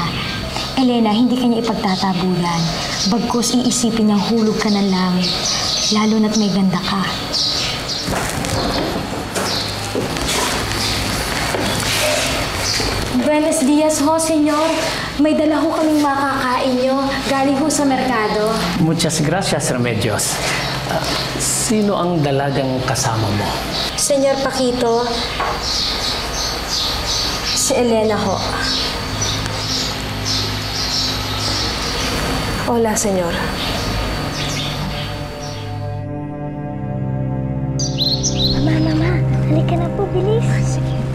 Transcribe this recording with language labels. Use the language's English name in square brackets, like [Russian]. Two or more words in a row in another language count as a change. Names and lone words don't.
[Filipino] Elena, hindi kanya ipagtatabulan. Bagkus iisipin niyang hulog ka ng langit, lalo na't may ganda ka. [Spanish] Buenos dias ho, senyor. [Filipino] May dala ho kaming makakain nyo. Galing ho sa merkado. [Spanish] Muchas gracias, Remedios. [Filipino] Sino ang dalagang kasama mo? Senyor Paquito, si Elena ho. [Spanish] Hola, senyor. [Filipino] Mama, halika na po, bilis. Sige.